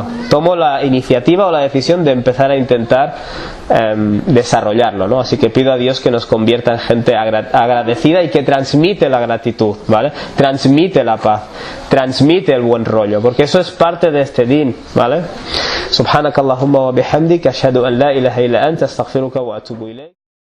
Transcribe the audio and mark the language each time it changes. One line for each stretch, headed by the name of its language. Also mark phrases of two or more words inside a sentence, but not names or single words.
Spanish: Tomo la iniciativa o la decisión de empezar a intentar desarrollarlo, ¿no? Así que pido a Dios que nos convierta en gente agradecida y que transmite la gratitud, ¿vale? Transmite la paz, transmite el buen rollo, porque eso es parte de este din, ¿vale?
Arabic: سبحانك اللهم و بحمدك أشهد أن لا إله إلا أنت أستغفرك و أتوب إليك.